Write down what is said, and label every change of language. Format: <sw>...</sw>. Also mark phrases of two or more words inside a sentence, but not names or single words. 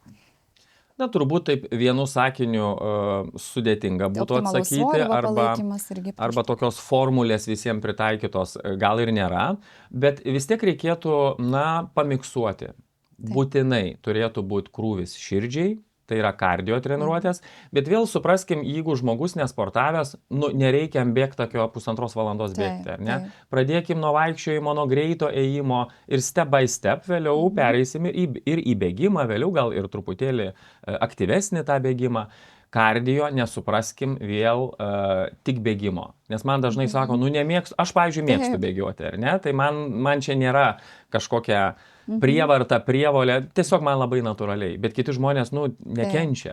<lt>Na, turbūt taip vienu sakiniu sudėtinga būtų atsakyti, arba tokios formulės visiems pritaikytos gal ir nėra, bet vis tiek reikėtų, pamiksuoti. Būtinai turėtų būti krūvis širdžiai, tai yra kardio treniruotės, bet vėl supraskim, jeigu žmogus nesportavęs, nereikia bėgti tokio 1,5 valandos bėgti, ar ne? Pradėkim nuo vaikščiojimo, nuo greito ėjimo ir</lt> <en>step by step</en> <lt>vėliau pereisim ir į bėgimą, vėliau gal ir truputėlį aktyvesnį tą bėgimą. Kardio, nesupraskim vėl tik bėgimo. Nes man dažnai sako, nemėgstu, aš, pavyzdžiui, mėgstu bėgioti, ar ne? Tai man čia nėra kažkokia prievarta, prievolė, tiesiog man labai natūraliai, bet kiti žmonės, nekenčia.</lt>